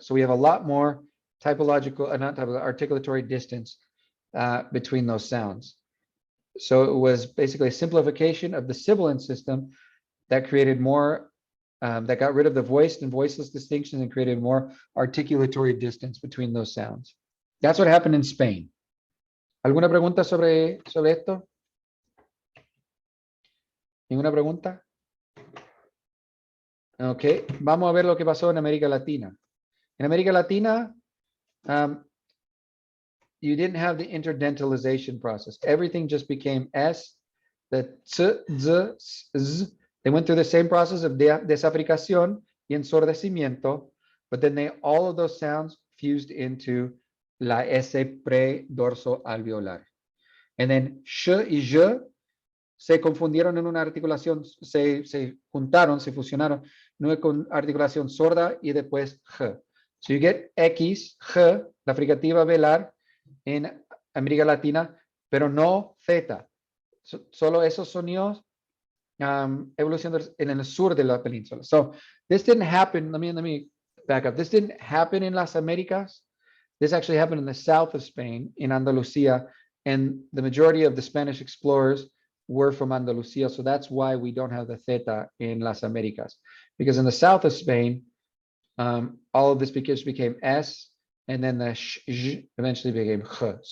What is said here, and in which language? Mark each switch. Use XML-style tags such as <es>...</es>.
<en>So we have a lot more articulatory distance between those sounds. So it was basically a simplification of the sibilant system that created more, that got rid of the voiced and voiceless distinctions and created more articulatory distance between those sounds. That's what happened in Spain.</en> <es>¿Alguna pregunta sobre esto? ¿Ninguna pregunta? Ok, vamos a ver lo que pasó en América Latina.</es> <en>En América Latina, you didn't have the interdentalization process. Everything just became S, the z, z. They went through the same process of</en> <es>desafricación y ensordecimiento,</es> <en>but then all of those sounds fused into</en> <es>la S predorso alveolar.</es> <en>And then</en> <es>sh y j se confundieron en una articulación, se juntaron, se fusionaron en una articulación sorda y después j.</es> <en>So you get</en> <es>X, j, la fricativa velar en América Latina, pero no Z. Solo esos sonidos evolucionan en el sur de la península.</es> <en>So this didn't happen, let me back up. This didn't happen in Las Americas. This actually happened in the south of Spain, in Andalusia, and the majority of the Spanish explorers were from Andalusia. So that's why we don't have the theta in Las Americas. Because in the south of Spain, all of this became S, and then the sh eventually became j.</en>